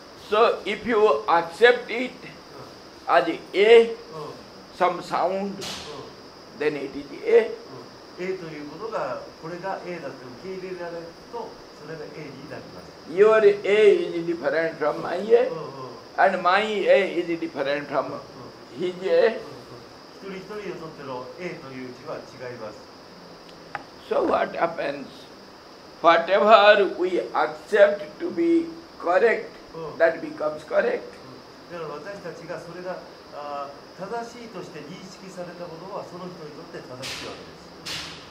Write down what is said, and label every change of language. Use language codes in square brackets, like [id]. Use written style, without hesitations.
[en] So if you accept it as A, some sound, then it is A. [ja] A というものがこれが A だと受け入れられるとそれが A になります。 [en] Your A is different from my A, and my A is different from his A. [ja] 一人一人にとっての A という字は違います。 [en] So what happens? Whatever we accept to be correct, that becomes correct. [ja] だから私たちがそれが正しいとして認識されたものはその人にとって正しいわけです。